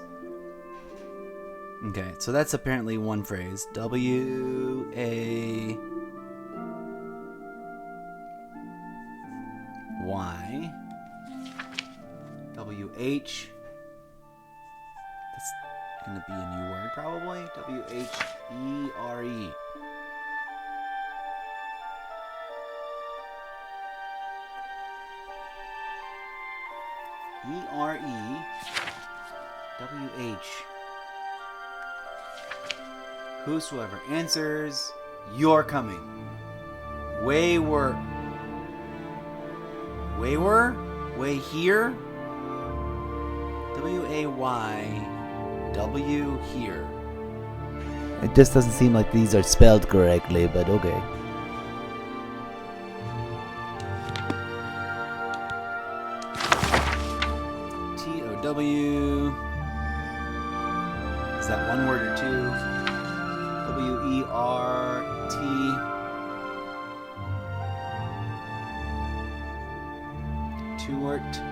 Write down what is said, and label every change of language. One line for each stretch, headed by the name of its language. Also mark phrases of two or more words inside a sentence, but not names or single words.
English: Okay, so that's apparently one phrase. W A Y W H. That's gonna be a new word probably. W H E R E. E R E W H. Whosoever answers, you're coming. Wayward. Way here. W-A-Y-W here. It just doesn't seem like these are spelled correctly, but okay. T-O-W. Is that one word or two? W-E-R-T. Two-word.